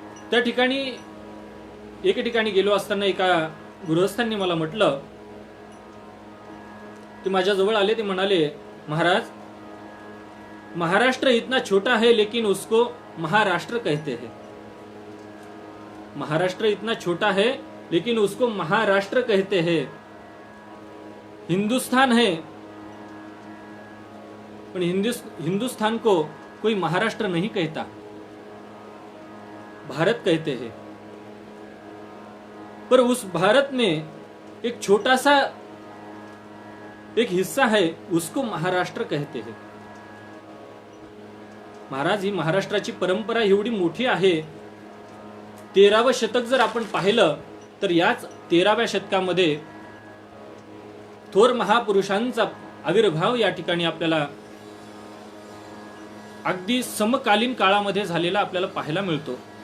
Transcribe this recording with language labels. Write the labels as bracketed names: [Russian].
[Marathi] त्या ठिकाणी एके ठिकाणी गेलो असताना एका गृहस्थांनी मला म्हटलं, ते माझ्या जवळ आले, ते म्हणाले, महाराज, [Hindi] महाराष्ट्र इतना छोटा है लेकिन उसको महाराष्ट्र कहते हैं. महाराष्ट्र इतना छोटा है लेकिन उसको महाराष्ट्र कहते हैं. हिंदुस्तान है पर हिंदुस्तान को कोई महाराष्ट्र नहीं कहता, भारत कहते हैं. पर उस भारत में एक छोटा सा एक हिस्सा है, उसको महाराष्ट्र कहते हैं. [Marathi] महाराज, ही महाराष्ट्राची परंपरा एवढी मोठी आहे. 13वं शतक जर आपण पाहिलं तर याच 13व्या शतकामध्ये थोर महापुरुषांचा आविर्भाव या ठिकाणी आपल्याला अगदी समकालीन काळामध्ये झालेला आपल्याला पाहायला मिळतो.